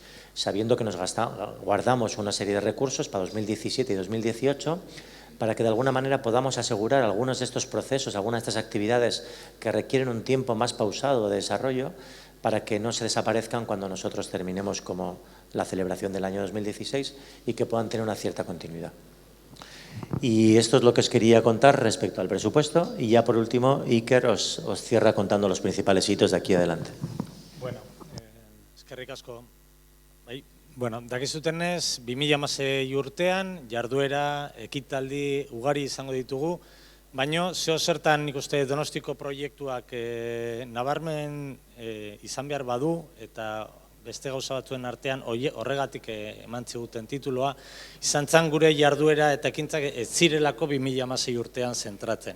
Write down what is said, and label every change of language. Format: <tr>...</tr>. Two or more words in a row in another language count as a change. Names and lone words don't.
<es>Sabiendo que nos guardamos una serie de recursos para 2017 y 2018, para que de alguna manera podamos asegurar algunos de estos procesos, algunas de estas actividades que requieren un tiempo más pausado de desarrollo, para que no se desaparezcan cuando nosotros terminemos como la celebración del año 2016 y que puedan tener una cierta continuidad. Y esto es lo que os quería contar respecto al presupuesto y ya por último Iker os cierra contando los principales hitos de aquí adelante.</es> <eu>Bueno, eskerrik asko. Bueno, dakizutenez, 2016 urtean, jarduera, ekitaldi ugari izango ditugu, baina zertan nik uste Donostiko proiektuak nabarmen izan behar badu, eta beste gauza batzuen artean horregatik eman ziguten tituloa, izan zan gure jarduera eta ekintzak ez zirelako 2016 urtean zentratzen.</eu>